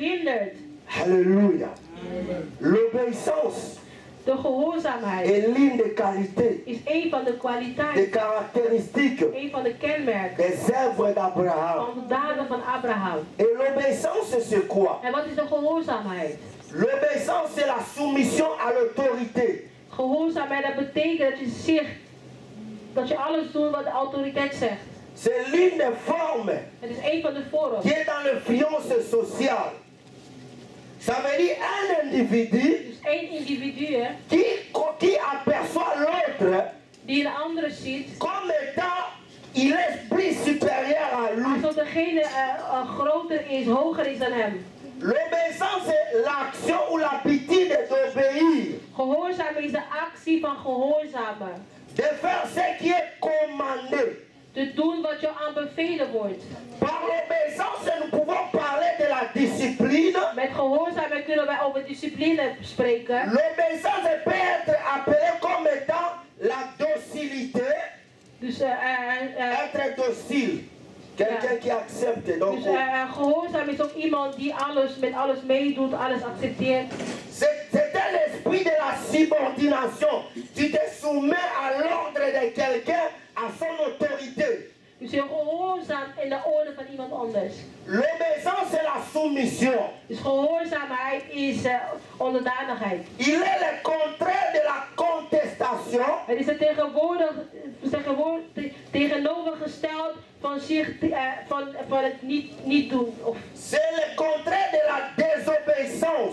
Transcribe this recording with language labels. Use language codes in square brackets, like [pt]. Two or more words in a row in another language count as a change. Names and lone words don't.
[nl] verandert. [fr] Alléluia. L'obéissance [nl] de gehoorzaamheid [fr] est l'une des qualités, [nl] is een van de kwaliteiten, [fr] des caractéristiques, [nl] een van de kenmerken [fr] des œuvres d'Abraham. [nl] van de daden van Abraham. [fr] Et l'obéissance, c'est quoi? [nl] En wat is de gehoorzaamheid? [fr] L'obéissance, c'est la soumission à l'autorité. [nl] Gehoorzaamheid, dat betekent dat je alles doet wat de autoriteit zegt. [fr] C'est l'une des formes [nl] Het is een van de vormen [fr] qui est dans l'influence sociale. Ça veut dire un individu [nl] dus één individu [fr] qui aperçoit l'autre [nl] die een andere ziet [fr] comme étant il est plus supérieur à lui. [nl] alsof degene groter is, hoger is dan hem. [fr] L'obéissance est l'action ou l'habitude d'obéir. [nl] Gehoorzamen is de actie van gehoorzamen. [fr] De faire ce qui est commandé. [nl] Te doen wat je aanbevelen wordt. [fr] Par l'obéissance, nous pouvons parler de la discipline. [nl] Met gehoorzaamheid kunnen wij over discipline spreken. [fr] L'obéissance peut être appelée comme étant la docilité. [nl] Dus [fr] être docile. Quelqu'un qui accepte. Donc, [nl] dus gehoorzaam is ook iemand die met alles meedoet, alles accepteert. [fr] C'est un esprit de la subordination. Tu te soumets à l'ordre de quelqu'un, à son autorité. [nl] Dus je gehoorzaamt in de orde van iemand anders. [fr] L'obéissance c'est la soumission. [nl] Dus gehoorzaamheid is onderdanigheid. [fr] Il est le contraire de la contestation. [nl] Het is het tegenovergesteld van het niet doen. [fr] C'est le contraire de la désobéissance.